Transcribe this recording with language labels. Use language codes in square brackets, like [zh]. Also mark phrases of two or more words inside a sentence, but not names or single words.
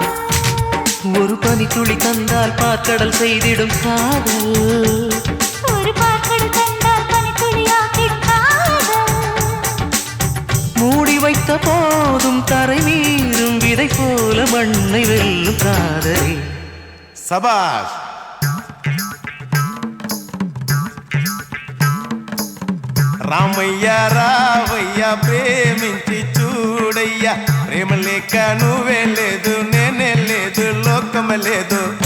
[ta] ஒரு பனித்துளி தந்தால் பாற்கடல் செய்திடும் காதல், ஒரு பாக்கடல் கண்டால் பனித்துளியாக்கிடும் காதல். மூடி வைத்த போதும் தரை மீறும் விதை போல மண்ணை வெல்லும் காதல். சபாஷ். [te] రామయ్య రావయ్య ప్రేమించి చూడయ్యా, ప్రేమ లేక నువ్వే లేదు, నేనే లేదు, లోకం లేదు.